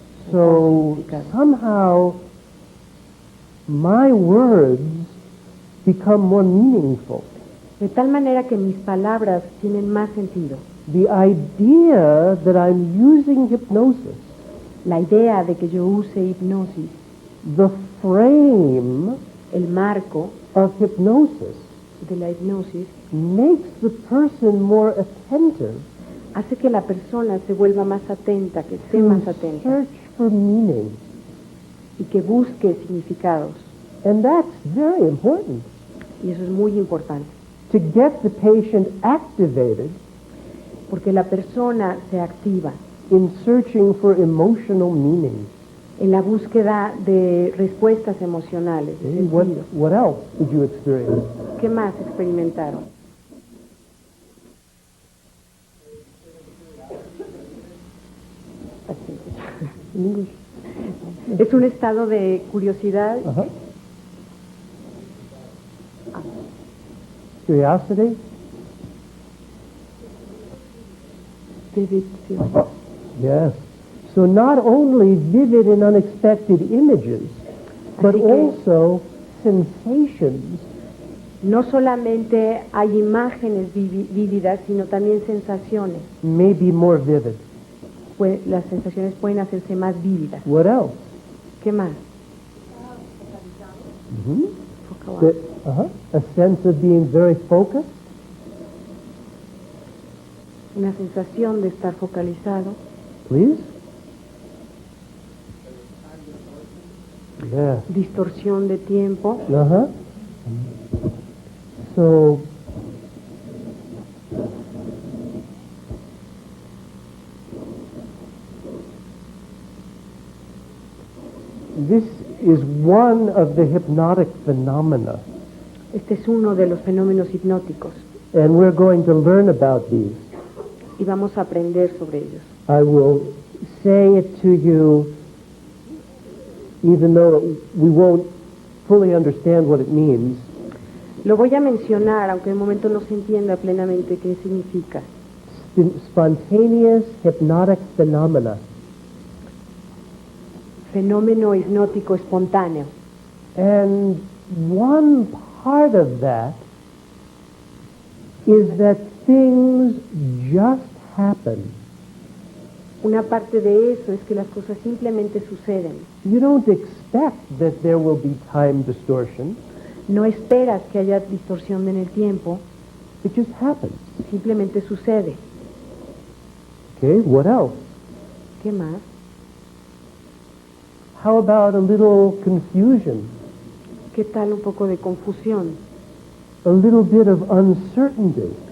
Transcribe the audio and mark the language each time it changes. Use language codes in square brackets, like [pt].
[en] So somehow my words become more meaningful. [es] De tal manera que mis palabras tienen más sentido. [en] The idea that I'm using hypnosis, [es] La idea de que yo use hipnosis, [en] the frame [es] el marco [en] of hypnosis, [es] de la hipnosis, [en] makes the person more attentive [es] hace que la persona se vuelva más atenta, que esté más [en] to [es] atenta [en] search for meaning. [es] y que busque significados. [en] And that's very important, [es] Y eso es muy importante, [en] to get the patient activated [es] porque la persona se activa [en] in searching for emotional meaning. [es] en la búsqueda de respuestas emocionales, de sentido. [en] What else did you experience? [es] ¿Qué más experimentaron? [en] In English? [es] Es un estado de curiosidad, Uh-huh. [en] Curiosity? vivid feeling. Yes. So not only vivid and unexpected images, but [es] Así que- [en] also sensations. [es] No solamente hay imágenes vívidas, sino también sensaciones. [en] May be more vivid. [es] Las sensaciones pueden hacerse más vívidas. [en] What else? [es] ¿Qué más? [en] The- A sense of being very focused. [es] Una sensación de estar focalizado. [en] Please. Yeah. [es] Distorsión de tiempo. Uh-huh. [en] So This is one of the hypnotic phenomena, [es] Este es uno de los fenómenos hipnóticos [en] and we're going to learn about these. [es] y vamos a aprender sobre ellos. [en] I will say it to you, even though we won't fully understand what it means. [es] Lo voy a mencionar, aunque en el momento no se entienda plenamente qué significa. [en] Spontaneous hypnotic phenomena. [es] Fenómeno hipnótico espontáneo. [en] And one part of that is that things just happen. [es] Una parte de eso es que las cosas simplemente suceden. [en] You don't expect that there will be time distortion. [es] No esperas que haya distorsión en el tiempo, [en] It just happens. [es] simplemente sucede. [en] Okay, what else? [es] ¿Qué más? [en] How about a little confusion? [es] ¿Qué tal un poco de confusión? [en] A little bit of uncertainty?